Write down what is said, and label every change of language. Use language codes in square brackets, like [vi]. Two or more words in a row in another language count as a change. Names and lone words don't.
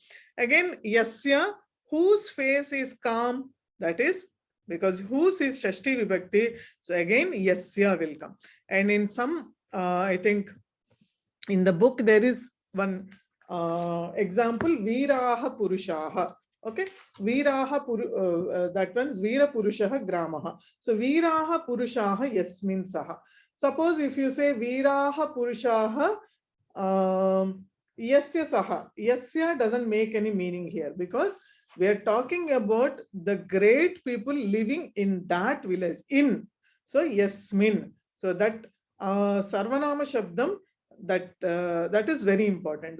[en] Again, Yasya, whose face is calm, that is, because whose is [sa] Shashti Vibhakti, [en] so again Yasya will come. And in some, I think, in the book there is one example, [sa] Viraha Purushaha. Okay, Viraha [en] that one's [sa] Vira Purushaha Gramaha. So Viraha Purushaha Yasmin Saha. [en] Suppose if you say [sa] Viraha Purushaha Yasya Saha, [en] Yasya doesn't make any meaning here, because we are talking about the great people living in that village. So Yasmin. So that [sa] Sarvanama Shabdam, [en] that is very important.